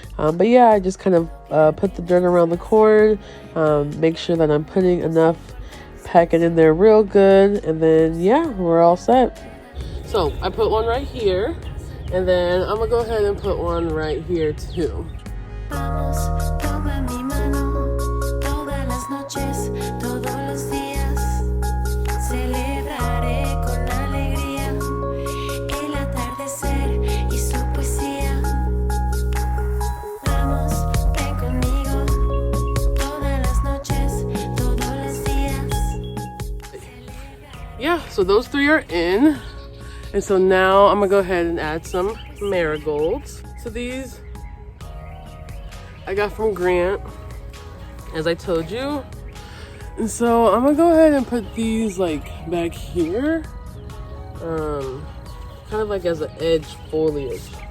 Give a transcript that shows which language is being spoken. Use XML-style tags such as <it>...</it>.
<en>But yeah, I just kind of put the dirt around the corn, make sure that I'm putting enough, pack it in there real good, and then yeah, we're all set. So I put one right here, and then I'm gonna go ahead and put one right here too.</en> <es>Vamos, toma mi mano, todas las noches, todos los días, celebraré con alegría el atardecer y su poesía. Vamos, ven conmigo, todas las noches, todos los días.</es> <en>Yeah, so those three are in, and so now I'm gonna go ahead and add some marigolds. So these I got from Grant, as I told you. And so I'm gonna go ahead and put these like back here, kind of like as an edge foliage.</en>